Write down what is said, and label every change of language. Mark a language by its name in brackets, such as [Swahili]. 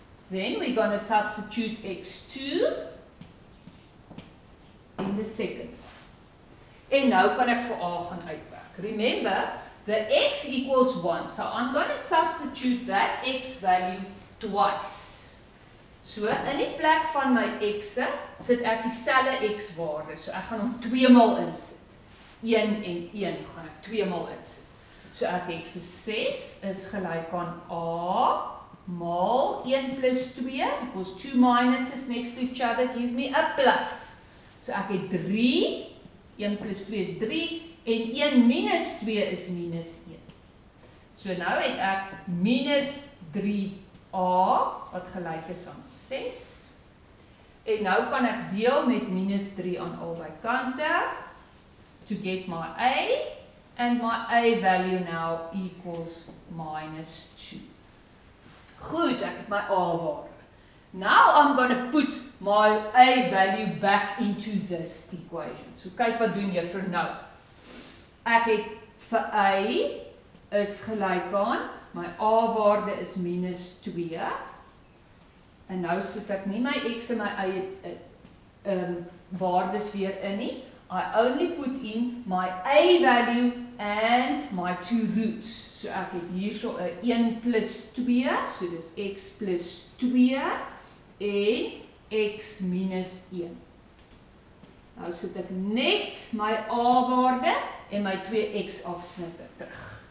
[English] Then we're going to substitute x2 in the second. [Afrikaans] En nou kan ek vir a gaan uitwerk. [English] Remember, the x equals 1, so I'm going to substitute that x value twice. [Afrikaans] So in die plek van my x'e sit ek dieselfde x waarde. So ek gaan hom 2 maal insit. 1 en 1 gaan ek 2 maal insit. So ek het vir 6 is gelyk aan a maal 1 plus 2, [English] because 2 minuses next to each other gives me a plus. [Afrikaans] So ek het 3, 1 plus 2 is 3, en 1 minus 2 is minus 1. So nou het ek minus 3a, wat gelyk is aan 6. En nou kan ek deel met minus 3 aan albei kante. [English] to get my A, and my A value now equals minus 2. [Afrikaans] Goed, ek het my A waarde. [English] Now I'm going to put my A value back into this equation. [Afrikaans] So kyk wat doen juffrou nou. Ek het vir A is gelyk aan, my A waarde is minus 2, en nou sit ek nie my X en my Y waardes weer in nie. [English] I only put in my A value and my 2 roots. [Afrikaans] So ek het hierso 1 plus 2, so dis X plus 2 en X minus 1. Nou sit ek net my A waarde en my 2 X afsnitte terug.